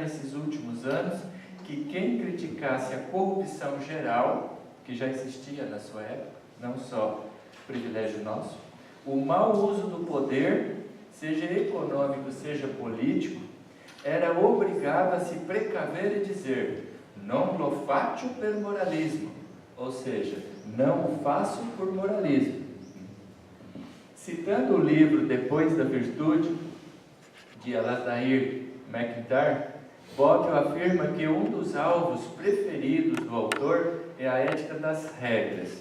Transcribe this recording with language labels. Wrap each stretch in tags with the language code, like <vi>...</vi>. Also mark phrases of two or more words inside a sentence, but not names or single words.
<pt>nesses últimos anos que quem criticasse a corrupção geral, que já existia na sua época, não só privilégio nosso, o mau uso do poder, seja econômico, seja político, era obrigado a se precaver e dizer:</pt> <it>non lo faccio per moralismo,</it> <pt>ou seja, não o faço por moralismo. Citando o livro Depois da Virtude, de Alasdair MacIntyre, Bob afirma que um dos alvos preferidos do autor é a ética das regras.</pt>